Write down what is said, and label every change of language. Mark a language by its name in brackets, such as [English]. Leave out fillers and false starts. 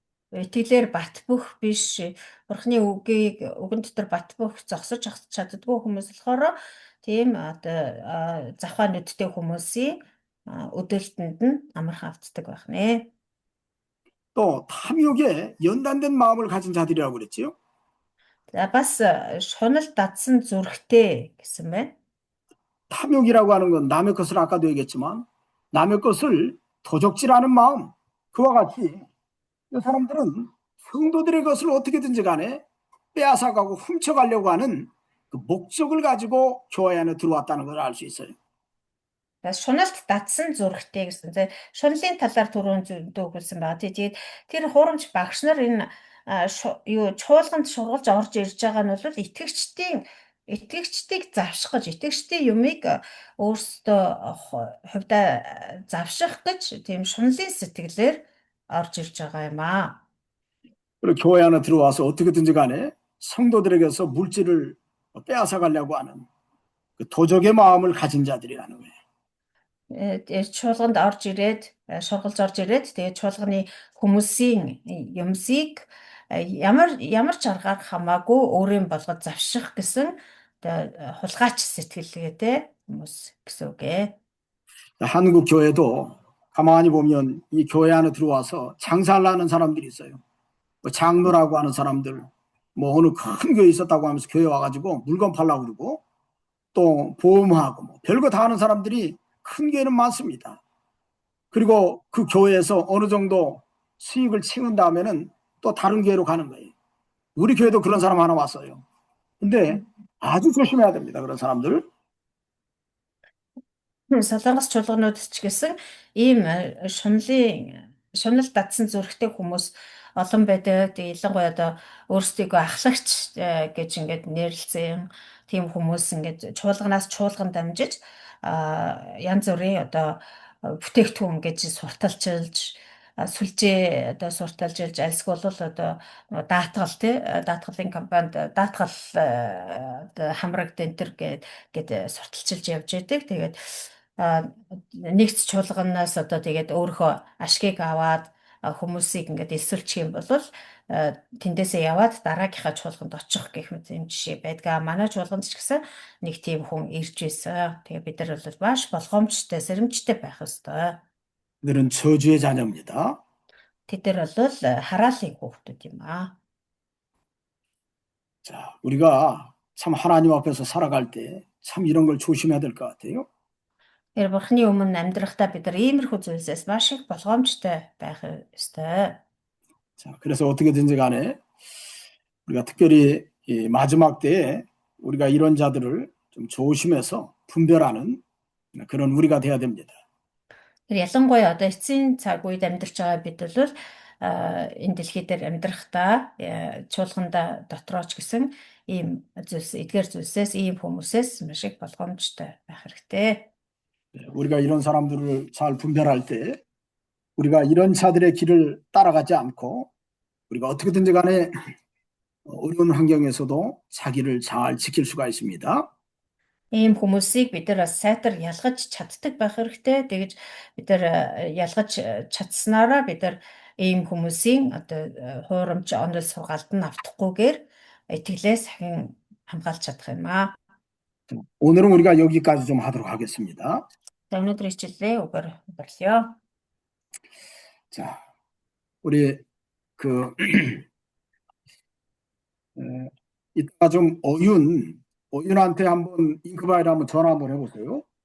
[Mongolian] итгэлээр бат бөх биш бурхны үгийг үгэн дотор бат бөх зогсож чаддгүй хүмүүс болохоор тийм одоо завхаа нүдтэй хүмүүсийн өдөлтөнд нь амархан автдаг байх нэ. [Korean] 또 탐욕에 연단된 마음을 가진 자들이라고 그랬지요. [Mongolian] бас шунал дадсан зүрхтэй гэсэн байна. [Korean] 탐욕이라고 하는 건 남의 것을 아까도 얘기했지만 남의 것을 도적질하는 마음 그와 같이 이 사람들은 성도들의 것을 어떻게든지 간에 빼앗아가고 훔쳐가려고 하는 그 목적을 가지고 교회 안에 들어왔다는 걸 알 수 있어요. [Mongolian] Шуналт дадсан зүрхтэй гэсэн. Шунлын талаар түрүүн зөвлөсөн байгаа. Тэгээд тэр хуурамч багш нар энэ чуулганд шургалж орж ирж байгаа нь бол итгэгчдийг завших гэж, итгэгчдийн юмыг өөрсдөө хувьдаа завших гэж тийм шунлын сэтгэлээр орж ирж байгаа юм аа. [Korean] 그리고 교회 안에 들어와서 어떻게든지 간에 성도들에게서 물질을 빼앗아 가려고 하는 그 도적의 마음을 가진 자들이라는 거예요. [Mongolian] Чуулганд орж ирээд шургалж орж ирээд тэгээд чуулганы хүмүүсийн юмсыг ямар ч аргаар хамаагүй өөрийн болгож завших гэсэн хулгайч сэтгэлгээтэй хүмүүс гэсэн үг ээ. [Korean] 한국 교회도 가만히 보면 이 교회 안에 들어와서 장사를 하는 사람들이 있어요. 뭐 장로라고 하는 사람들, 뭐 어느 큰 교회 있었다고 하면서 교회 와가지고 물건 팔라고 그러고 또 보험하고 뭐 별거 다 하는 사람들이 큰 교회는 많습니다. 그리고 그 교회에서 어느 정도 수익을 챙은 다음에는 또 다른 교회로 가는 거예요. 우리 교회도 그런 사람 하나 왔어요. 근데 아주 조심해야 됩니다. 그런 사람들. [Mongolian] Солонгос чуулганууд ч гэсэн ийм шунал дадсан зүрхтэй хүмүүс олон байдаг. Тэгээ ялангуяа одоо өөрсдийгөө ахлагч гэж ингээд нэрлэлсэн тийм хүмүүс ингээд чуулганаас чуулган дамжиж янз бүрийн одоо бүтээгдэхүүн гэж сурталчилж сүлжээ одоо сурталчилж альсгүй бол одоо даатгал даатгалын компанид даатгал хамраг дэнтер гээд сурталчилж явж байдаг. Тэгээд нэгц чуулганаас одоо тэгээд өөрийнхөө ашгийг аваад хүмүүсийг ингээд элсүүлчих юм бол тэндээсээ яваад дараагийнхаа чуулганд очих гэх мэт юм жишээ байдаг. Манай чуулганд ч гэсэн нэг тийм хүн ирж байсан. Тэгээд бид нар бол маш болгоомжтой, сэрэмжтэй байх ёстой. [Korean] 그들은 저주의 자녀입니다. [Mongolian] Тэд нар бол хараалын хүүхдүүд юм аа. [Korean] 자, 우리가 참 하나님 앞에서 살아갈 때 참 이런 걸 조심해야 될 것 같아요. [Mongolian] Бурхны өмнө амьдрахдаа бид нар иймэрхүү зүйлсээс маш их болгоомжтой байх ёстой. [Korean] 자, 그래서 어떻게든지 간에 우리가 특별히 이 마지막 때에 우리가 이런 자들을 좀 조심해서 분별하는 그런 우리가 돼야 됩니다. [Mongolian] ялангуяа одоо эцсийн цаг үед амьдарч байгаа бид бол энэ дэлхий дээр амьдрахдаа чуулганда дотроо ч гэсэн ийм зүйлс эдгээр зүйлсээс ийм хүмүүсээс маш их болгоомжтой байх хэрэгтэй. [Korean] 우리가 이런 사람들을 잘 분별할 때 우리가 이런 자들의 길을 따라가지 않고 우리가 어떻게든지 간에 어려운 환경에서도 자기를 잘 지킬 수가 있습니다. [Mongolian] Ийм хүмүүсийг бид нар сайтар ялгаж чаддаг байх хэрэгтэй. Тэгэж бид нар ялгаж чадсанаараа бид нар ийм хүмүүсийн одоо хуурамч онол сургаалт нь автахгүйгээр итгэлээс сахин хамгаалж чадах юм аа. [Korean] 오늘은 우리가 여기까지 좀 하도록 하겠습니다. [Mongolian] За өнөөдөр хичээлээ үгээр өндөрлөё. [Korean] 자, 우리 이따가 좀 어윤한테 한번 잉크바이를 한번 전화 한번 해보세요.